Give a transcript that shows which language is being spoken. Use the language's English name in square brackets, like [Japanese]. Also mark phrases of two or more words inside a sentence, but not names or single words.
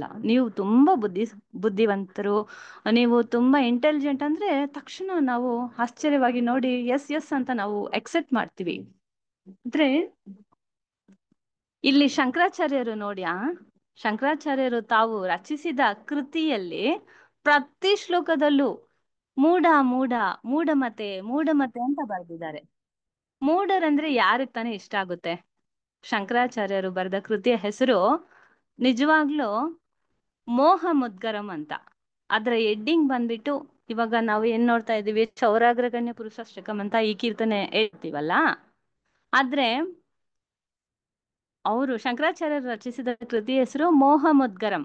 [Kannada] ನೀವು ತುಂಬಾ ಬುದ್ಧಿವಂತರು, ನೀವು ತುಂಬಾ ಇಂಟೆಲಿಜೆಂಟ್ ಅಂದ್ರೆ ತಕ್ಷಣ ನಾವು ಆಶ್ಚರ್ಯವಾಗಿ ನೋಡಿ [English] yes yes [Kannada] ಅಂತ ನಾವು ಎಕ್ಸೆಪ್ಟ್ ಮಾಡ್ತೀವಿ. ಅಂದ್ರೆ ಇಲ್ಲಿ ಶಂಕರಾಚಾರ್ಯರು ನೋಡಿ, ಶಂಕರಾಚಾರ್ಯರು ತಾವು ರಚಿಸಿದ ಕೃತಿಯಲ್ಲಿ ಪ್ರತಿ ಶ್ಲೋಕದಲ್ಲೂ [Sanskrit] ಮೂಢ ಮೂಢ ಮೂಢಮತೆ ಮೂಢಮತೆ [Kannada] ಅಂತ ಬರೆದಿದ್ದಾರೆ. ಮೂಢರಂದ್ರೆ ಯಾರಿಗೆ ತಾನೇ ಇಷ್ಟ ಆಗುತ್ತೆ? ಶಂಕರಾಚಾರ್ಯರು ಬರೆದ ಕೃತಿಯ ಹೆಸರು ನಿಜವಾಗ್ಲೂ ಮೋಹ ಮುದ್ಗರಂ ಅಂತ. ಅದ್ರ ಎಡ್ಡಿಂಗ್ ಬಂದ್ಬಿಟ್ಟು ಇವಾಗ ನಾವು ಏನ್ ನೋಡ್ತಾ ಇದೀವಿ, ಚೌರಾಗ್ರಗಣ್ಯ ಪುರುಷಾಷ್ಟಕಂ ಅಂತ ಈ ಕೀರ್ತನೆ ಹೇಳ್ತೀವಲ್ಲ, ಆದ್ರೆ ಅವರು ಶಂಕರಾಚಾರ್ಯರು ರಚಿಸಿದ ಕೃತಿ ಹೆಸರು ಮೋಹ ಮುದ್ಗರಂ.